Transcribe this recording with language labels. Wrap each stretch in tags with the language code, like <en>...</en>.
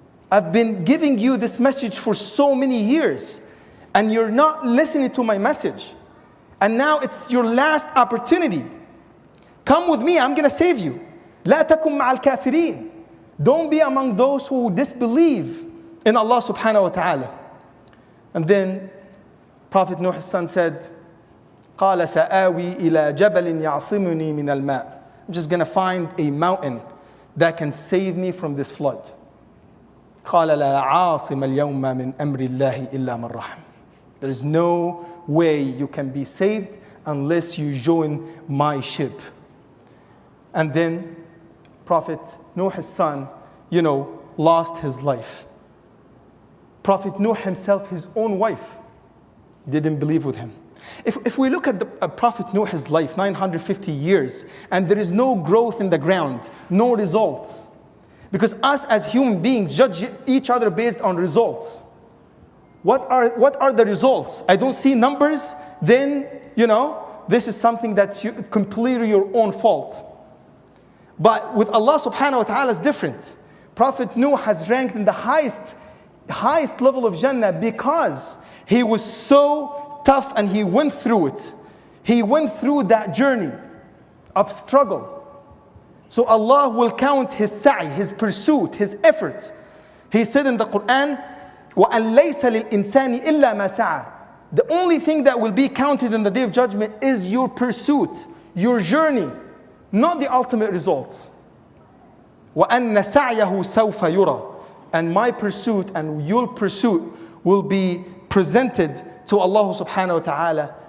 <en>I've been giving you this message for so many years and you're not listening to my message. And now it's your last opportunity. Come with me, I'm gonna save you.</en> <ar>لا تكن مع الكافرين.</ar> <en>Don't be among those who disbelieve in Allah subhanahu wa ta'ala. And then Prophet Nuh's son said,</en> <ar>قال سآوي إلى جبل يعصمني من الماء.</ar> <en>I'm just going to find a mountain that can save me from this flood.</en> <ar>قال لا عاصم اليوم من أمر الله إلا من رحم.</ar> <en>There is no way you can be saved unless you join my ship. And then Prophet Nuh's son, lost his life. Prophet Nuh himself, his own wife, didn't believe with him. If we look at the Prophet Nuh's life, 950 years, and there is no growth in the ground, no results. Because us as human beings judge each other based on results. What are the results? I don't see numbers, then, this is something that's completely your own fault. But with Allah subhanahu wa ta'ala is different. Prophet Nuh has ranked in the highest level of Jannah because he was so tough and he went through it. He went through that journey of struggle. So Allah will count his sa'i, his pursuit, his effort. He said in the Quran,</en> <ar>وَأَن لَيْسَ لِلْإِنسَانِ إِلَّا مَا سَعَى.</ar> <en>The only thing that will be counted in the Day of Judgment is your pursuit, your journey, not the ultimate results.</en> <ar>وَأَنَّ سَعْيَهُ سَوْفَ يُرَى.</ar> <en>And my pursuit and your pursuit will be presented to Allah subhanahu wa ta'ala</en>